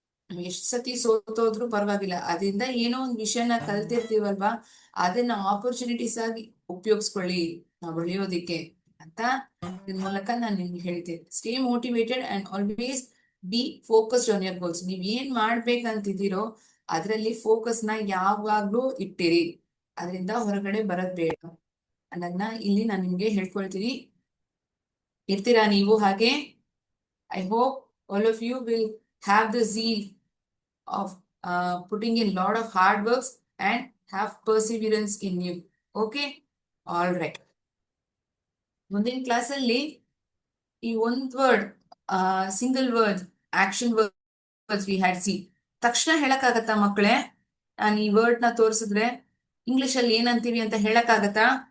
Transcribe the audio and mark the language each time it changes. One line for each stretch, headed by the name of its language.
Kannada: ಎಷ್ಟ್ ಸತಿ ಸೋತೋದ್ರು ಪರವಾಗಿಲ್ಲ, ಅದರಿಂದ ಏನೋ ಒಂದ್ ವಿಷಯನ ಕಲ್ತಿರ್ತೀವಲ್ವಾ, ಅದನ್ನ ಆಪರ್ಚುನಿಟೀಸ್ ಆಗಿ ಉಪಯೋಗಿಸ್ಕೊಳ್ಳಿ ನಾವು ಬೆಳೆಯೋದಿಕ್ಕೆ ಅಂತ ಇದ್ರ ಮೂಲಕ ನಾನು ನಿಮ್ಗೆ ಹೇಳ್ತೀನಿ.
English: Stay motivated and always be focused on your goals.
Kannada: ನೀವ್ ಏನ್ ಮಾಡ್ಬೇಕಂತಿದ್ದೀರೋ ಅದ್ರಲ್ಲಿ ಫೋಕಸ್ ನ ಯಾವಾಗ್ಲೂ ಇಟ್ಟಿರಿ, ಅದರಿಂದ ಹೊರಗಡೆ ಬರೋದ್ ಬೇಡ ಅನ್ನೋದನ್ನ ಇಲ್ಲಿ ನಾನು ನಿಮ್ಗೆ ಹೇಳ್ಕೊಳ್ತೀನಿ. ಇರ್ತೀರಾ ನೀವು ಹಾಗೆ?
English: I hope all of you will have the zeal of putting in lot of hard works and have perseverance in you. Okay? All right.
Kannada: ಮುಂದಿನ ಕ್ಲಾಸಲ್ಲಿ ಈ ಒಂದ್
English: Word, single word, action words we had see.
Kannada: ತಕ್ಷಣ ಹೇಳಕ್ಕಾಗತ್ತಾ ಮಕ್ಕಳೇ? ನಾನು ಈ word ನ ತೋರಿಸಿದ್ರೆ ಇಂಗ್ಲಿಷ್ ಅಲ್ಲಿ ಏನಂತೀವಿ ಅಂತ ಹೇಳಕ್ಕಾಗತ್ತಾ?